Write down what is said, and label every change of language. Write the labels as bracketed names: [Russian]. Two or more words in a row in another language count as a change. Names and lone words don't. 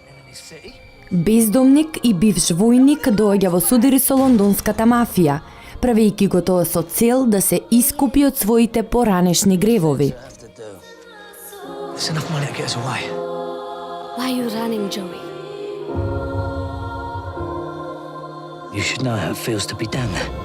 [Macedonian] Бездомник и бивш војник доаѓа во судири со лондонската мафија, правејќи го тоа со цел да се искупи од своите поранешни гревови. [English] It's enough money to get us away. Why are you running, Joey? You should know how it feels to be down there.